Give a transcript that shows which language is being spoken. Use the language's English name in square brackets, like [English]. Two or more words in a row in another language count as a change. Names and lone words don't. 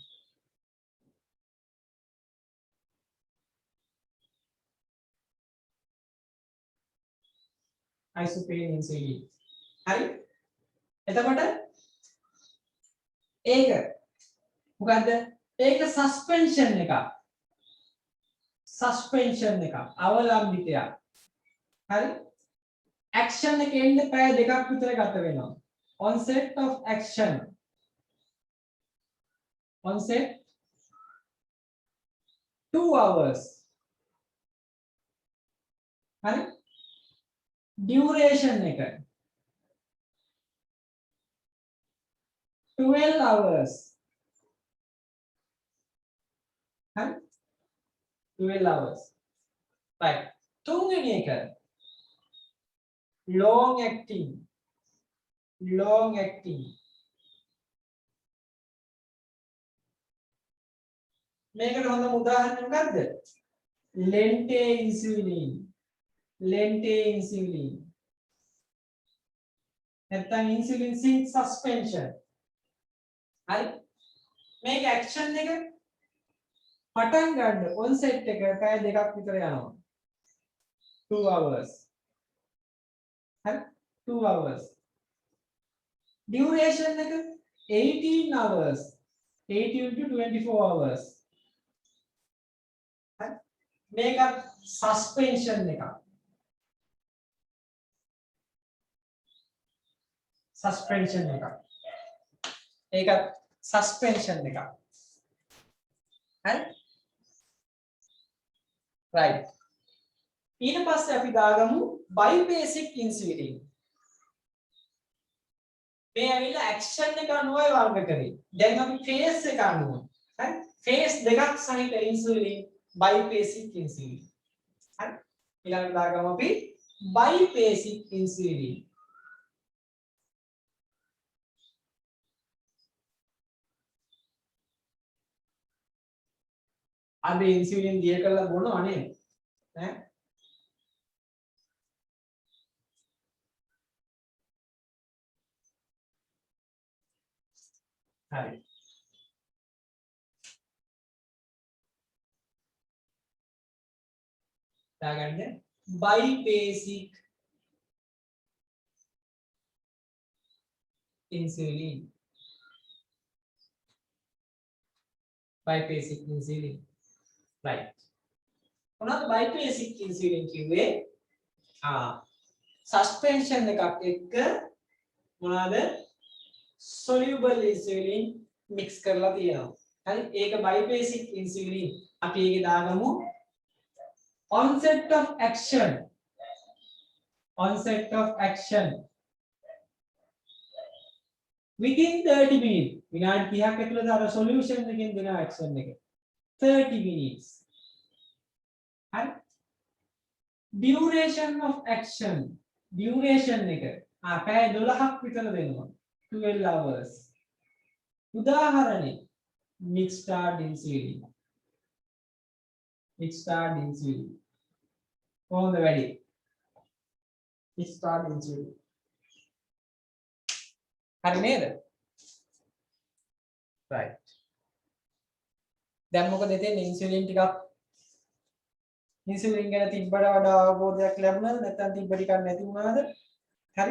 [English] isofren insulin. [Sinhala] හරි. එතකොට ඒක මොකද්ද? ඒක සස්පෙන්ෂන් එකක්. සස්පෙන්ෂන් එකක්. අවලම්බිතයක්. හරි. ඇක්ෂන් එකේ ඉන්න පැය දෙකක් විතර ගත වෙනවා. [English] onset of action. onset 2 hours. [Sinhala] හරි. duration එක [English] 12 hours. හරි. 12 hours. [Sinhala] right. තුන්වෙනි එක [English] long acting. long acting. [Sinhala] මේකට හොඳම උදාහරණය මොකද්ද? [English] lente insulin. lente insulin. නැත්නම් insulin zinc suspension. [Sinhala] හරි. මේක action එක පටන් ගන්න onset එක පැය දෙකක් විතර යනවා. [English] 2 hours. හරි. 2 hours. duration එක 18 hours. 18 to 24 hours. [Sinhala] හරි. මේක suspension එකක්. suspension එකක්. ඒක suspension එකක්. හරි. right. ඊට පස්සේ අපි දාගමු [English] biphasic insulin. [Sinhala] මේ ඇවිල්ලා action එක අනුවයි වර්ග කරේ. දැන් අපි phase එක අනුව. හරි. phase දෙකක් සහිත [English] insulin biphasic insulin. [Sinhala] හරි. ඊළඟට දාගමු අපි biphasic insulin. අද ඉන්සියුලින් දිය කරලා බොනවා නේද? ඈ හරි. [English] දාගන්න biphasic insulin. biphasic insulin. [Sinhala] right. මොනවද [English] biphasic insulin [Sinhala] කිව්වේ? suspension එකක් එක්ක මොනවාද? [English] soluble insulin mix [Sinhala] කරලා තියෙනවා. හරි. ඒක [English] biphasic insulin. [Sinhala] අපි ඒකේ දාගමු [English] onset of action. onset of action within 30 minutes. [Sinhala] විනාඩි 30ක් ඇතුළත අර solution එකෙන් දෙන action එක. 30 minutes. හරි. [English] duration of action. [Sinhala] duration එක පැය 12ක් විතර දෙනවා. [English] 12 hours. උදාහරණේ mixed-start insulin. mixed-start insulin. [Sinhala] කොහොමද වැඩි? [English] mixed-start insulin. [Sinhala] හරි නේද? right. දැන් මොකද දෙන්නේ? ඉන්සියුලින් ටිකක් ඉන්සියුලින් ගැන තිබ්බට වඩා අවබෝධයක් ලැබුණාද නැත්නම් තිබ්බ ටිකක් නැති වුණාද? හරි.